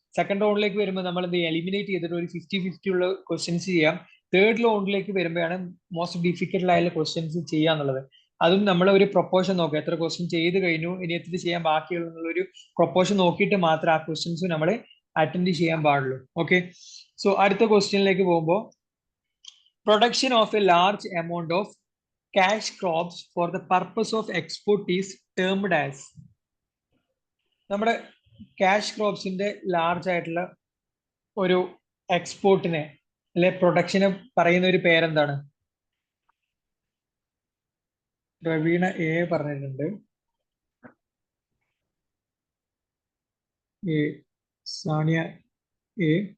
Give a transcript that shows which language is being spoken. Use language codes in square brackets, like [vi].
[ml] Second റൗണ്ടിലേക്ക് വരുമ്പോൾ നമ്മൾ എന്ത് എലിമിനേറ്റ് ചെയ്തിട്ട് ഒരു 50-50 ഉള്ള ക്വസ്റ്റ്യൻസ് ചെയ്യാം. തേർഡ് റൗണ്ടിലേക്ക് വരുമ്പോഴാണ് മോസ്റ്റ് ഡിഫിക്കൽട്ട് ആയുള്ള ക്വസ്റ്റ്യൻസ് ചെയ്യാന്നുള്ളത്. അതും നമ്മൾ ഒരു പ്രൊപ്പോർഷൻ നോക്കുക, എത്ര ക്വസ്റ്റ്യൻ ചെയ്ത് കഴിഞ്ഞു, ഇനി എത്ര ചെയ്യാൻ ബാക്കിയുള്ള ഒരു പ്രൊപ്പോർഷൻ നോക്കിയിട്ട് മാത്രമേ ആ ക്വസ്റ്റ്യൻസ് നമ്മൾ അറ്റൻഡ് ചെയ്യാൻ പാടുള്ളൂ. ഓക്കെ, സോ അടുത്ത ക്വസ്റ്റ്യനിലേക്ക് പോകുമ്പോൾ, [en] production of a large amount of cash crops for the purpose of export is termed as? [ml] നമ്മുടെ ക്യാഷ് ക്രോപ്സിന്റെ ലാർജ് ആയിട്ടുള്ള ഒരു എക്സ്പോർട്ടിനെ അല്ലെ പ്രൊഡക്ഷനെ പറയുന്ന ഒരു പേരെന്താണ്? പ്രവീണ എ പറഞ്ഞിട്ടുണ്ട്, എ സാനിയ എ.